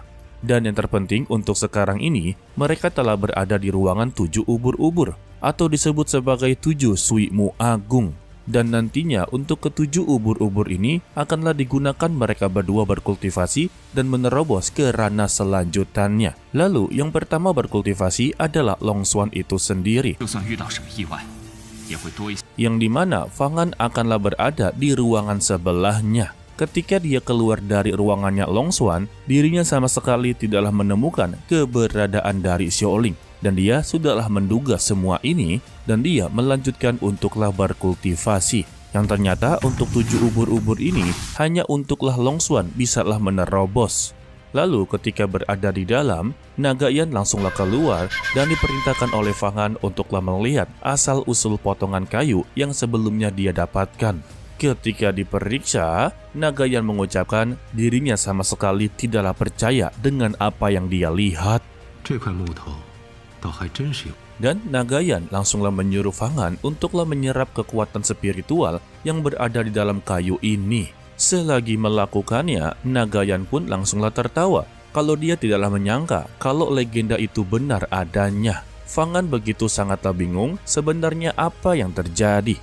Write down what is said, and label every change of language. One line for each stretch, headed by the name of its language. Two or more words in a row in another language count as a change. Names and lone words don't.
Indonesian: Dan yang terpenting untuk sekarang ini, mereka telah berada di ruangan 7 ubur-ubur, atau disebut sebagai 7 Sui Mu Agung. Dan nantinya untuk ketujuh ubur-ubur ini akanlah digunakan mereka berdua berkultivasi dan menerobos ke ranah selanjutannya. Lalu yang pertama berkultivasi adalah Long Xuan itu sendiri,
Chinese: 就算遇到什么意外，也会多一些。
Indonesian: yang dimana Fang An akanlah berada di ruangan sebelahnya. Ketika dia keluar dari ruangannya Long Xuan, dirinya sama sekali tidaklah menemukan keberadaan dari Xiaoling. Dan dia sudahlah menduga semua ini, dan dia melanjutkan untuklah berkultivasi. Yang ternyata untuk 7 ubur-ubur ini, hanya untuklah Long Xuan bisalah menerobos. Lalu ketika berada di dalam, Nagayan langsunglah keluar dan diperintahkan oleh Fang An untuklah melihat asal-usul potongan kayu yang sebelumnya dia dapatkan. Ketika diperiksa, Nagayan mengucapkan dirinya sama sekali tidaklah percaya dengan apa yang dia lihat.
Chinese: 这块木头倒还真是有。
Indonesian: Dan Nagayan langsunglah menyuruh Fang An untuklah menyerap kekuatan spiritual yang berada di dalam kayu ini. Selagi melakukannya, Nagayan pun langsunglah tertawa kalau dia tidaklah menyangka kalau legenda itu benar adanya. Fang An begitu sangatlah bingung sebenarnya apa yang terjadi.